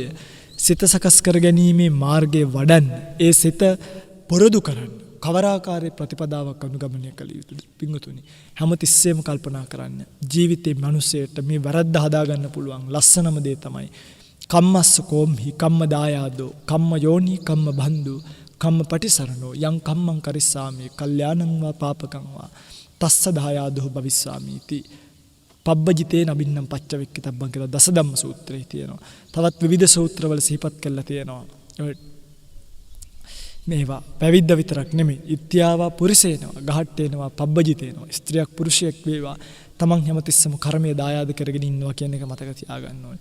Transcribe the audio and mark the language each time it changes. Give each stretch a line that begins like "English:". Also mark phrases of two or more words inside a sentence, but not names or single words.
Sinhala: සිත සකස් කර ගැනීමේ මාර්ගයේ වඩන්න ඒ සිත පොරොදු කරන්න කවරාකාරයේ ප්‍රතිපදාවක් අනුගමනය කළ යුතුද පින්වතුනි හැමතිස්සෙම කල්පනා කරන්න ජීවිතේ මිනිසෙට මේ වැරද්ද හදා ගන්න පුළුවන් ලස්සනම දේ තමයි
Pali: කම්මස්ස කෝම්හි කම්ම දායාදෝ කම්ම යෝනි කම්ම බන්දු කම්ම පටිසරණෝ යං කම්මං කරිස්සාමි කල්යාණං වා පාපකං වා තස්ස දායාදෝ භවිස්සාමිති පබ්බජිතේ නබින්නම් පච්චවෙක්කිතබ්බං
Sinhala: කියලා දසධම්ම සූත්‍රයේ තියෙනවා. තවත් විවිධ සූත්‍රවල සිහිපත් කරලා තියෙනවා. මේවා පැවිද්ද විතරක් නෙමෙයි.
Pali: ඉත්‍යාවා පුරිසේනවා, ගහට්ටේනවා, පබ්බජිතේනවා.
Sinhala: ස්ත්‍රියක් පුරුෂයෙක් වේවා තමන් හැමතිස්සම කර්මයේ දායාද කරගෙන ඉන්නවා කියන එක මතක තියාගන්න ඕනේ.